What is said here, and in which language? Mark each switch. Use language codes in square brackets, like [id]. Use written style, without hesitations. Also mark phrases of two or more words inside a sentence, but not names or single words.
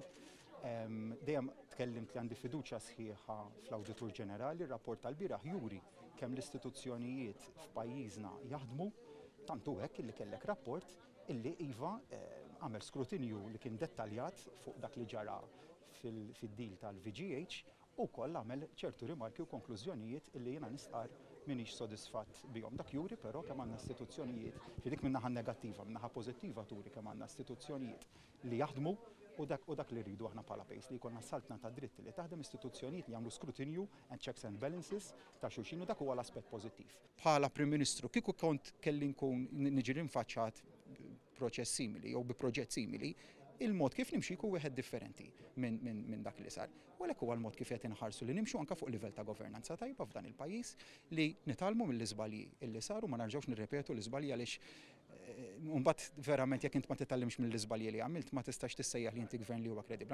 [mt] Dejjem tkellimt li għandi fiduċja sħiħa fl-Awditur Ġenerali, ir-rapport tal-bieraħ juri kemm l-istituzzjonijiet f'pajjiżna jaħdmu, tantu hekk illi kellek rapport illi iva għamel skrutinju li kien dettaljat fuq dak li ġara fid-deal tal-VGH u koll għamel ċertu rimarki u konklużjonijiet illi jiena nistqar minix sodisfatt bihom. Dak juri però kemm għandna istituzzjonijiet fi dik min-naħa negattiva, min-naħa pożittiva turi kemm għandna istituzzjonijiet li jaħdmu u dak li rridu aħna bħala pejs li jkollna saltna ta' dritti li taħdem istituzzjonijiet li jagħmlu skrutinju [en] and checks and balances [mt] ta' xulxin u dak huwa l-aspett pożittiv. Bħala Prim Ministru kieku kont kelli nkun niġi rinfaċċat proċess simili jew bi proġett simili, il-mod kif nimxi jkun wieħed differenti minn dak li sar. U għalhekk huwa l-mod kif qed inħarsu li nimxu anke fuq livell ta' governanza tajba f'dan il-pajjiż li nitalmu mill-iżbalji li saru ma narġgħux nirrepetu l-iżbalji għaliex mbagħad verament jekk int ma titallimx mill-iżbalji li għamilt ma tistax tissejjaħ li inti gvern li huwa kredibbli.